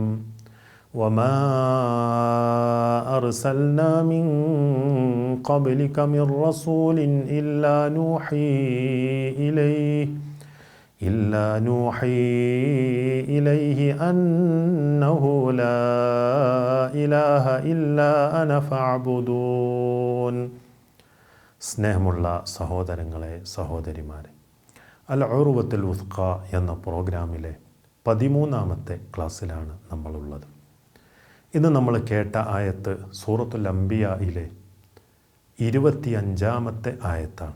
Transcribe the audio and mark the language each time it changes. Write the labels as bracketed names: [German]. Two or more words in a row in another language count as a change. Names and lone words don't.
[Arabic] وما أرسلنا من قبلك من رسول إلا نوحي إليه أنه لا إله إلا أنا فاعبدون. [Malayalam] സ്നേഹമുള്ള സഹോദരങ്ങളെ, സഹോദരിമാരെ, അൽ ഉർവത്തുൽ വുസ്ഖ എന്ന പ്രോഗ്രാമിലെ 13ാമത്തെ ക്ലാസ്സിലാണ് നമ്മളുള്ളത്. ഇന്ന് നമ്മൾ കേട്ട ആയത്ത് സൂറത്തുൽ അംബിയായിലെ 25ാമത്തെ ആയത്താണ്.